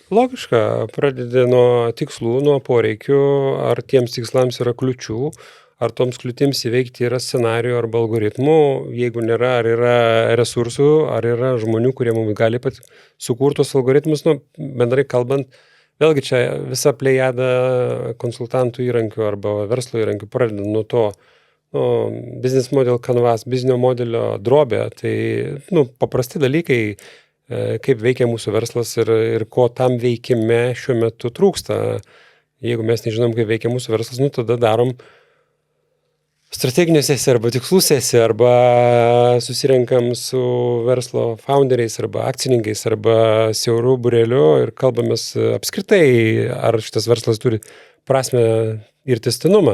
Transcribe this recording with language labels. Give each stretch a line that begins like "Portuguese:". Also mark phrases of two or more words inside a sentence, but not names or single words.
Lithuanian: Logiška, pradedi nuo tikslų, nuo poreikių, ar tiems tikslams yra kliučių, ar toms kliūtims įveikti yra scenarijų arba algoritmų, jeigu nėra, ar yra resursų, ar yra žmonių, kurie mums gali sukurtos algoritmus, bendrai kalbant, vėlgi čia visa plejada konsultantų įrankių arba verslo įrankių pradeda nuo to,
English: business model canvas,
Lithuanian: biznio modelio drobė, tai paprasti dalykai, kaip veikia mūsų verslas ir ko tam veikime šiuo metu trūksta. Jeigu mes nežinom, kaip veikia mūsų verslas, tada darom strateginė sesija arba tikslų sesija, arba susirenkam su verslo founderiais arba akcininkais arba siaurų būrelių ir kalbamės apskritai, ar šitas verslas turi prasmę ir tęstinumą.